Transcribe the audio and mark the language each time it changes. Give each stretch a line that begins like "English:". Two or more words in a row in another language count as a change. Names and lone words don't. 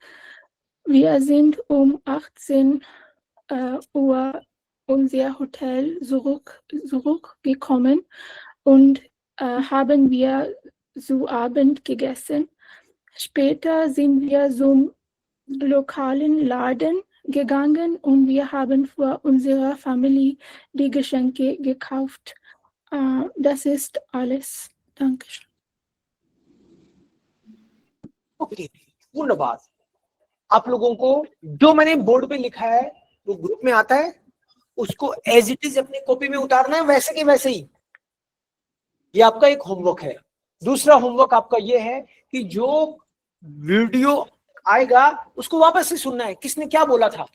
German: Wir sind um 18 Uhr unser Hotel zurückgekommen und haben wir zu Abend gegessen. Später sind wir zum lokalen Laden gegangen und wir haben für unsere Familie die Geschenke gekauft. Das ist alles. Dankeschön.
Hindi: ओके, धन्यवाद। आप लोगों को जो मैंने बोर्ड पे लिखा है वो ग्रुप में आता है, उसको
English: as it is
Hindi: अपनी कॉपी में उतारना है वैसे के वैसे ही। ये आपका एक होमवर्क है। दूसरा होमवर्क आपका ये है कि जो वीडियो आएगा उसको वापस से सुनना है, किसने क्या बोला था।